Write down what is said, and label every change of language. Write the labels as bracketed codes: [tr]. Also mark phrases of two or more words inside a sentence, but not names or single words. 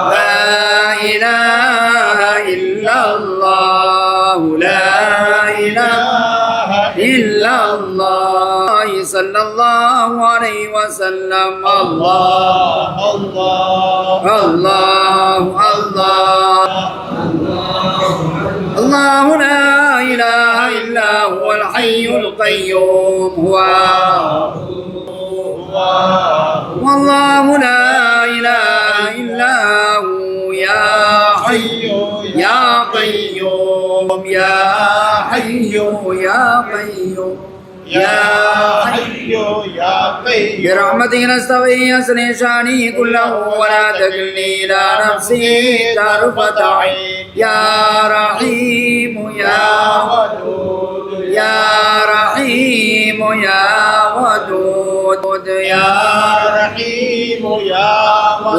[ar] لا إله إلا الله لا إله إلا الله صلى الله عليه وسلم. الله الله الله الله الله لا إله إلا هو الحي القيوم والله لا إله إلا هو يا حي يا قيوم يا حي يا قيوم يا حي يا قيوم برحمتك نستغيث أصلح شأني كله ولا تكلني إلى نفسي طرفة عين يا رحيم يا ودود يا رحيم يا ودود يا رحيم يا ودود.